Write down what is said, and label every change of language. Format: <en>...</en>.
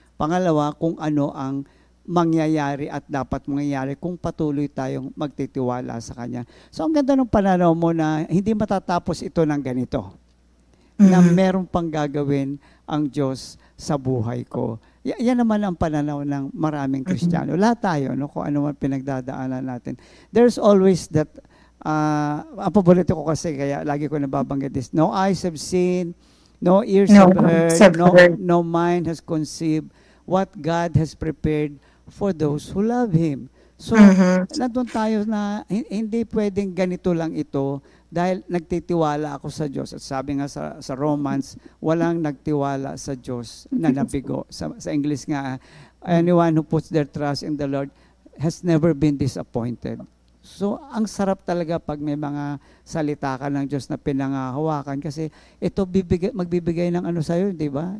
<tl>Pangalawa, kung ano ang mangyayari at dapat mangyayari kung patuloy tayong magtitiwala sa Kanya. So, ang ganda ng pananaw mo na hindi matatapos ito ng ganito. Na meron pang gagawin ang Diyos sa buhay ko. Yan naman ang pananaw ng maraming Kristiyano. Lahat tayo, no, kung ano man pinagdadaanan natin.</tl> <en>There's always that,</en> <tl>ang paborito ko kasi, kaya lagi ko nababanggit</tl> <en>this, no eyes have seen, no ears have heard, no mind has conceived what God has prepared for those who love Him.</en> <tl>So, nandun tayo na hindi pwedeng ganito lang ito dahil nagtitiwala ako sa Diyos. At sabi nga sa Romans, walang nagtiwala sa Diyos na nabigo. Sa English nga,</tl> <en>anyone who puts their trust in the Lord has never been disappointed.</en> <tl>So, ang sarap talaga pag may mga salita ka ng Diyos na pinangahawakan kasi ito magbibigay ng ano sa'yo, di ba?</tl>